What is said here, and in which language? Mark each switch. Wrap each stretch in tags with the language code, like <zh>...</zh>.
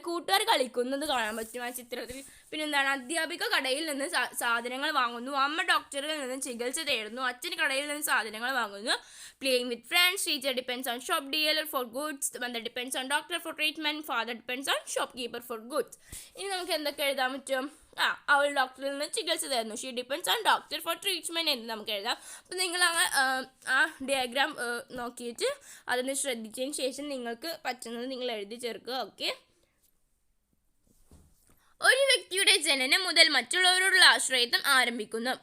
<ml>കൂട്ടുകാർ കളിക്കുന്നത് കാണാൻ പറ്റും ആ ചിത്രത്തിൽ. പിന്നെന്താണ്, അധ്യാപിക കടയിൽ നിന്ന് സാധനങ്ങൾ വാങ്ങുന്നു. അമ്മ ഡോക്ടറിൽ നിന്ന് ചികിത്സ തേടുന്നു. അച്ഛൻ കടയിൽ നിന്ന് സാധനങ്ങൾ വാങ്ങുന്നു.</ml> <en>Playing with friends. Teacher depends on shop dealer for goods. Mother depends on doctor for treatment. Father depends on shopkeeper for goods.</en> <ml>ഇനി നമുക്ക് എന്തൊക്കെ എഴുതാൻ പറ്റും? അവൾ ഡോക്ടറിൽ നിന്ന് ചികിത്സ തരുന്നു.</ml> <en>she depends on doctor for treatment</en> <ml>എന്ന് നമുക്ക് എഴുതാം. അപ്പോൾ നിങ്ങൾ ആ ഡയഗ്രാം നോക്കിയിട്ട് അതൊന്ന് ശ്രദ്ധിച്ചതിന് ശേഷം നിങ്ങൾക്ക് പറ്റുന്നത് നിങ്ങൾ എഴുതി ചേർക്കുക. ഓക്കെ. ഒരു വ്യക്തിയുടെ ജനനം മുതൽ മറ്റുള്ളവരോടുള്ള ആശ്രയത്വം ആരംഭിക്കുന്നു.</ml>